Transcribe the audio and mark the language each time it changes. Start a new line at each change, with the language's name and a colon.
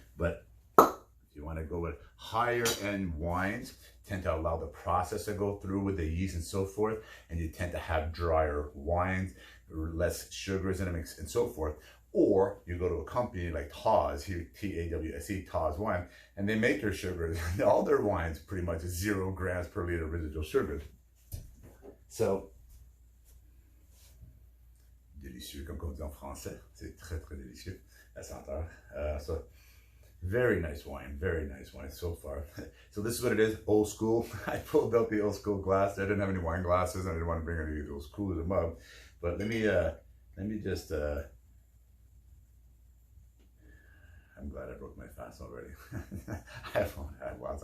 English: But if you want to go with higher end wines, tend to allow the process to go through with the yeast and so forth, and you tend to have drier wines, less sugars in them and so forth. Or you go to a company like Tawse, T-A-W-S-E, Tawse Wine, and they make their sugars, all their wines pretty much 0 grams per liter residual sugars.
French: So, délicieux, comme on dit en français. C'est très, très délicieux, la senteur.
English: So, very nice wine so far. So this is what it is, old school. I pulled out the old school glass. I didn't have any wine glasses. I didn't want to bring any of those coolers and mug. But let me just, I'm glad I broke my fast already. I haven't had lots.